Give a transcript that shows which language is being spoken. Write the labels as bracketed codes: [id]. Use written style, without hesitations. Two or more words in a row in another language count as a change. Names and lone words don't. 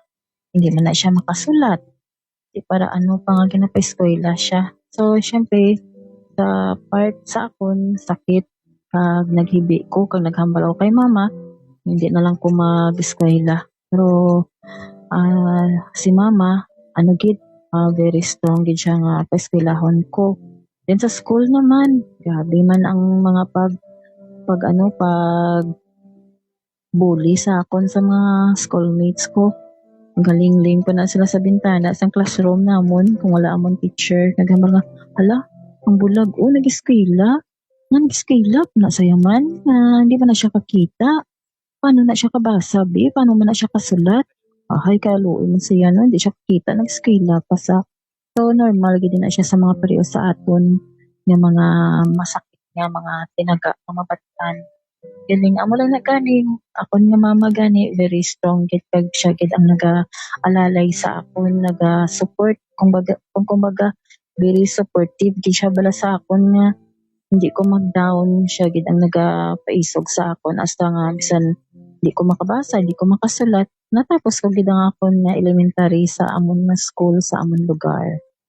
[hil] Hindi man na siya makasulat. Di para ano pa nga ginapa-eskwela siya. So, syempre, sa part sa akon, sakit. Kag naghibi ko, kag naghambal ako kay mama, hindi na lang ko mag-eskwela. Pero, si mama, gid, [en] very strong [hil] gid siya nga pa-eskwelahon ko. Then sa school naman, grabe man ang mga pag bully sa akon sa mga schoolmates ko. Galing-ling pa na sila sa bintana sa classroom namon kung wala amon teacher. Naghambal nga, hala, ang bulag nag-eskwela. Nag-eskwela, nasayaman, hindi pa na siya kakita. Paano na siya kabasa, be? Paano man na siya kasulat? Ay, kaluoy mo siya, no? Hindi siya kakita, nag-eskwela pa sa. So, normal, gid na siya sa mga pareho sa aton ng mga masakit nga mga tinaga, mga batan. Galing, amo lang na galing. Akon nga mama gani, [en] very strong [hil] gid kag siya gid ang nag-alalay sa akon, nag-support, kumbaga, [en] very supportive [hil] gid siya bala sa akon nga hindi ko mag-down, siya gid ang nagapaisog sa akon hasta nga bisan hindi ko makabasa, hindi ko makasulat. Natapos ko gid ang akon nga elementary sa amon nga school sa amon lugar.